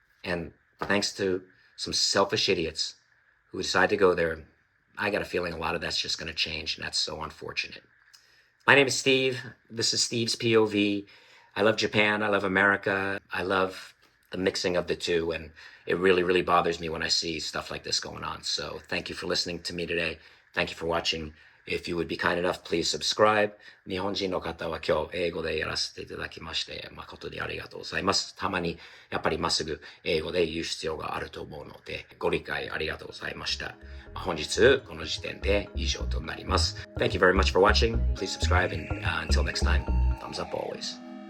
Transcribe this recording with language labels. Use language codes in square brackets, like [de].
[en] And thanks to some selfish idiots who decide to go there, I got a feeling a lot of that's just going to change, and that's so unfortunate. My name is Steve. This is Steve's POV. I love Japan. I love America. I love the mixing of the two, and it really, really bothers me when I see stuff like this going on. So thank you for listening to me today. Thank you for watching. If you would be kind enough, please subscribe. [ja] 日本人の方は今日英語でやらせていただきまして、誠にありがとうございます。たまにやっぱりまっすぐ英語で言う必要があると思うので、ご理解ありがとうございました。本日この時点で以上となります。 [en] Thank you very much for watching. Please subscribe and until next time, thumbs up always.